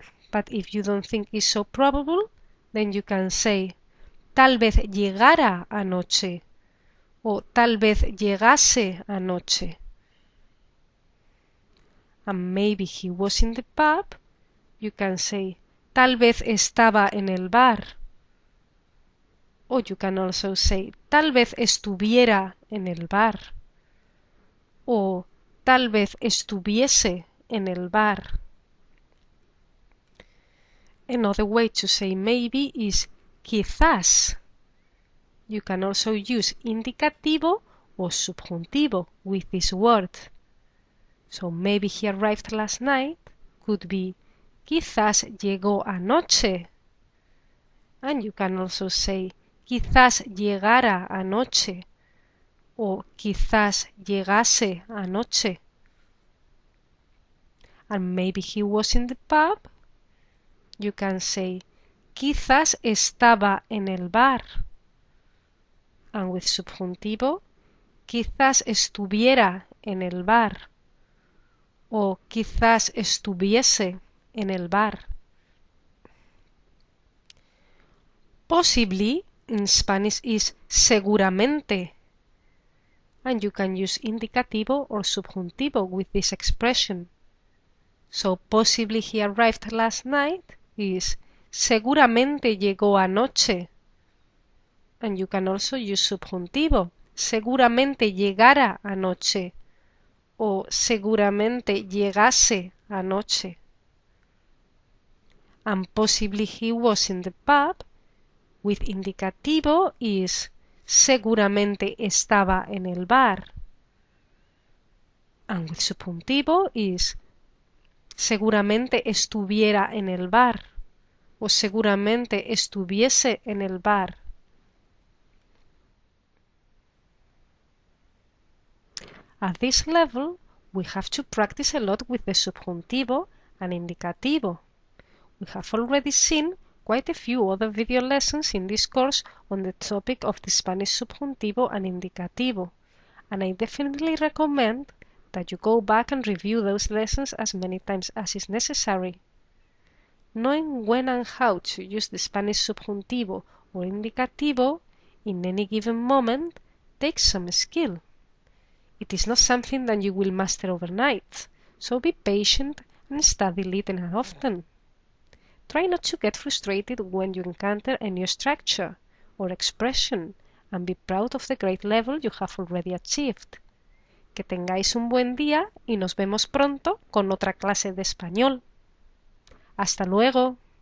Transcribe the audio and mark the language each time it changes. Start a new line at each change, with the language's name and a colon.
English: But if you don't think it's so probable, then you can say
Spanish: tal vez llegara anoche o tal vez llegase anoche.
English: And maybe he was in the pub. You can say
Spanish: tal vez estaba en el bar.
English: Or you can also say
Spanish: tal vez estuviera en el bar. O tal vez estuviese en el bar.
English: Another way to say maybe is quizás. You can also use indicativo or subjuntivo with this word. So maybe he arrived last night could be
Spanish: quizás llegó anoche.
English: And you can also say
Spanish: quizás llegara anoche o quizás llegase anoche.
English: And maybe he was in the pub. You can say
Spanish: quizás estaba en el bar.
English: And with
Spanish: subjuntivo, quizás estuviera en el bar o quizás estuviese en el bar.
English: Possibly in Spanish is seguramente, and you can use indicativo or subjuntivo with this expression. So possibly he arrived last night is
Spanish: seguramente llegó anoche,
English: and you can also use subjuntivo,
Spanish: seguramente llegara anoche o seguramente llegase anoche.
English: And possibly he was in the pub with indicativo is
Spanish: seguramente estaba en el bar.
English: And with subjuntivo is
Spanish: seguramente estuviera en el bar o seguramente estuviese en el bar.
English: At this level, we have to practice a lot with the subjuntivo and indicativo. We have already seen quite a few other video lessons in this course on the topic of the Spanish subjuntivo and indicativo, and I definitely recommend that you go back and review those lessons as many times as is necessary. Knowing when and how to use the Spanish subjuntivo or indicativo in any given moment takes some skill. It is not something that you will master overnight, so be patient and study little and often. Try not to get frustrated when you encounter a new structure or expression and be proud of the great level you have already achieved.
Spanish: Que tengáis un buen día y nos vemos pronto con otra clase de español. ¡Hasta luego!